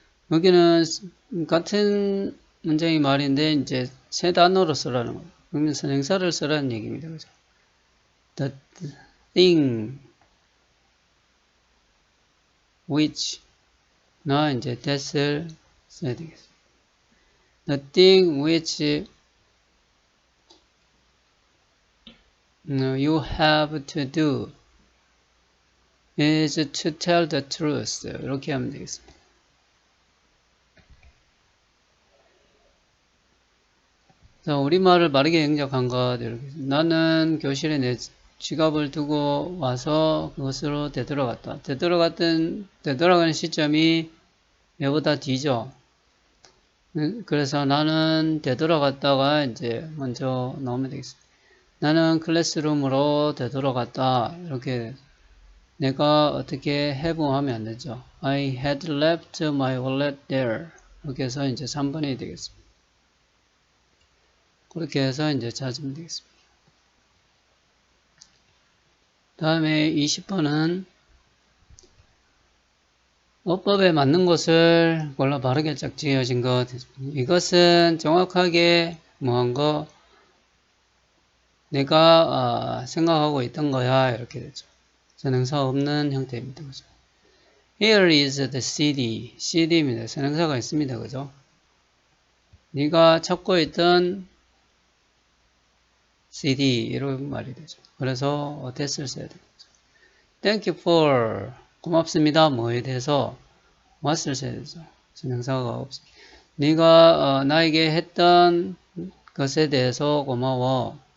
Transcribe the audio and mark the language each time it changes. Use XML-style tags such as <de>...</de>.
<ko>여기는 같은 문장의 말인데 이제 세 단어로 쓰라는 거예요. 그러면 선행사를 쓰라는 얘기입니다. 그죠?</ko> <en>The thing which</en> <ko>나 이제 that을 써야 되겠습니다.</ko> <en>The thing which you have to do is to tell the truth.</en> <ko>이렇게 하면 되겠습니다. 자, 우리말을 바르게 영작한 것. 이렇게. 나는 교실에 내 지갑을 두고 와서 그것으로 되돌아갔다. 되돌아가는 시점이 얘보다 뒤죠. 그래서 나는 되돌아갔다가 이제 먼저 나오면 되겠습니다. 나는 클래스룸으로 되돌아갔다. 이렇게 내가 어떻게 have 하면 안 되죠.</ko> <en>I had left my wallet there.</en> <ko>이렇게 해서 이제 3번이 되겠습니다. 그렇게 해서 이제 찾으면 되겠습니다. 다음에 20번은 어법에 맞는 것을 골라 바르게 짝지어진 것. 이것은 정확하게 뭐한 거 내가 생각하고 있던 거야. 이렇게 되죠. 선행사 없는 형태입니다. 그죠?</ko> <en>Here is the CD.</en> <ko>CD입니다. 선행사가 있습니다. 그죠? 네가 찾고 있던 CD 이런 말이 되죠. 그래서 that을 써야 되죠.</ko> <en>Thank you for</en> <ko>고맙습니다. 뭐에 대해서 what을 써야 되죠. 선행사가 없습니다. 네가 나에게 했던 것에 대해서 고마워.</ko>